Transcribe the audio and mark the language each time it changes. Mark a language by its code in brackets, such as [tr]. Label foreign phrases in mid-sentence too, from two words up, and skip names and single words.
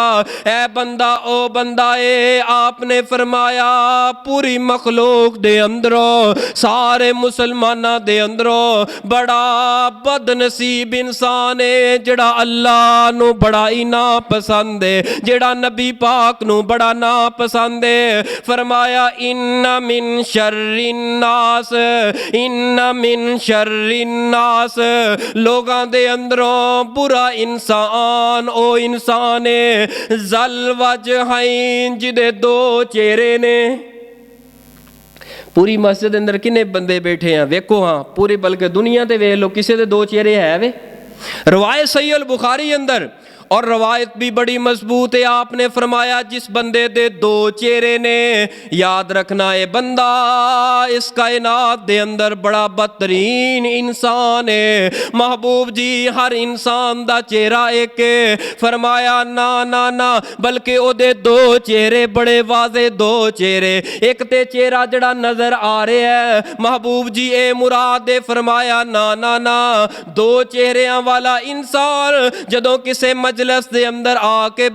[pa] اے بندہ او بندہ اے آپ نے فرمایا پوری مخلوق دے اندروں سارے مسلماناں دے اندروں بڑا بدنصیب انسان ہے جیہڑا اللہ نوں بڑا ہی نا پسند ہے، جیہڑا نبی پاک نوں بڑا نا پسند ہے. [ar] فرمایا إن من شر الناس، إن من شر الناس, इन्ना मिन शर्रिन नास, [pa] لوکاں دے اندروں برا انسان او انسان ہے [ar] ذا الوجهين [pa] جیہدے دو چہرے نے. پوری مسجد اندر کنے بندے بیٹھے ہیں ویکھو ہاں، پوری بلکہ دنیا تے ویکھ لو کسی دے دو چہرے ہے وے. روایت صحیح البخاری اندر اور روایت بھی بڑی مضبوط ہے، آپ نے فرمایا جس بندے دے دو چہرے نے، یاد رکھنا ہے بندہ اس کائنات دے اندر بڑا بدترین انسان ہے. محبوب جی ہر انسان دا چہرہ ایک ہے، فرمایا نا نا نا بلکہ اوہدے دو چہرے بڑے واضح دو چہرے، ایک تے چہرہ جیہڑا نظر آ رہا ہے محبوب جی اے مراد ہے، فرمایا نا نا نا دو چہریاں والا انسان جدوں کسے مجلس دے اندر آ کے